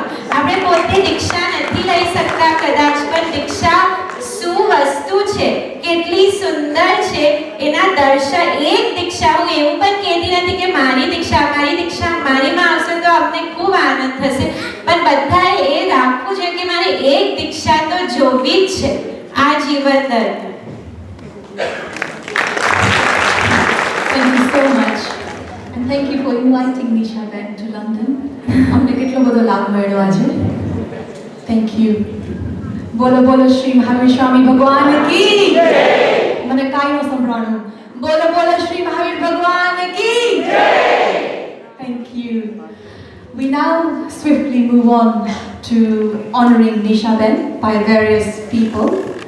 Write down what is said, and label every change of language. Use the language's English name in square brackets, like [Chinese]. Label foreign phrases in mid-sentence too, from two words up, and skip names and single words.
[Gujarati] આપણે પોતે દીક્ષા નથી લઈ શકતા કદાચ, પણ દીક્ષા શું વસ્તુ છે, કેટલી સુંદર છે એના દર્શન. એક દીક્ષા, હું એવું પણ કહેતી નથી કે મારી દીક્ષા મારીમાં આવશે તો અમને ખૂબ આનંદ થશે, પણ બધાએ એ રાખવું જોઈએ કે મારે એક દીક્ષા તો જોવી જ છે આ જીવન દરમિયાન. [English] Thank you so much. And thank you for inviting Nisha Ben to London. [Gujarati] અમને કેટલો બધો લાભ મળ્યો આજે. [English] Thank you. [Gujarati] બોલો બોલો શ્રી મહાવીર સ્વામી ભગવાન [Hindi] की जय. [Gujarati] મને કાંઈ ન સંભળાણું. બોલો બોલો શ્રી મહાવીર ભગવાન [Hindi] की जय. [English] Thank you. We now swiftly move on to honoring Nisha Ben by various people.